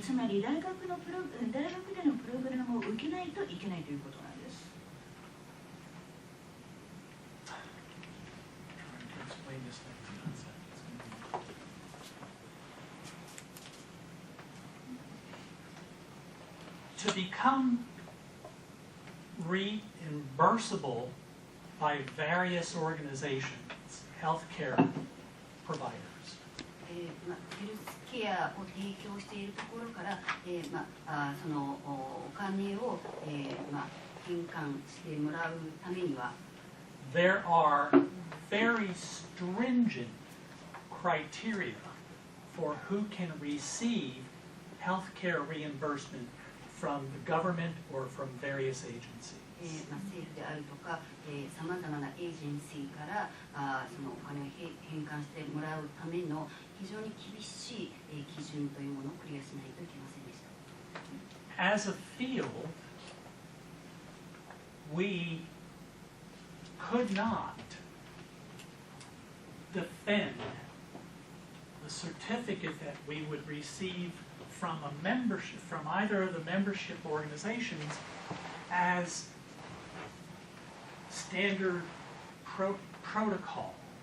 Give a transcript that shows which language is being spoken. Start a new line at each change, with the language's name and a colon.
Japanese: つまり大学でのプログラムを受けないといけないということなんです。
English: Trying to explain this concept. To become reimbursable by various organizations, healthcare providers.
Japanese: ヘルスケアを提供しているところから、そのお金を、返還してもらうためには
English: There are very stringent criteria for who can receive healthcare reimbursement from the government or from various agencies.
Japanese: 政府であるとかさまざまなエージェンシーからそのお金を返還してもらうための非常に厳しい基準というものをクリアしないといけませんでした。
English: As a field, we could not defend the certificate that we would receive from a membership, from either of the membership organizations as standard protocol.